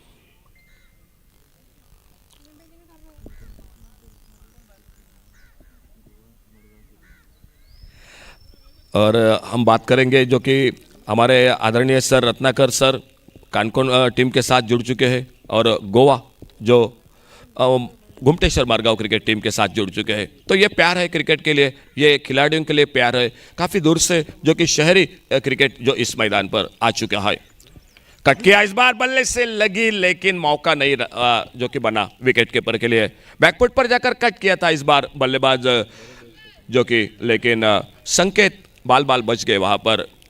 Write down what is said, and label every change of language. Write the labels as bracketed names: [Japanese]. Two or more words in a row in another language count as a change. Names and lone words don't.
[Hindi] और हम बात करेंगे जो कि हमारे आदरणीय सर रत्नाकर सर कानकोन टीम के साथ जुड़ चुके हैं और गोवा जो घुमटेश्वर मडगांव क्रिकेट टीम के साथ जुड़ चुके हैं. तो ये प्यार है क्रिकेट के लिए, ये खिलाड़ियों के लिए प्यार है. काफ़ी दूर से जो कि शहरी क्रिकेट जो इस मैदान पर आ चुका है. कट किया इस बार, बल्ले से लगी लेकिन मौका नहीं जो कि बना [English] wicket keeper [Hindi] के लिए. बैकफुट पर जाकर कट किया था इस बार बल्लेबाज जो कि, लेकिन संकेत बाल बच गए वहां पर.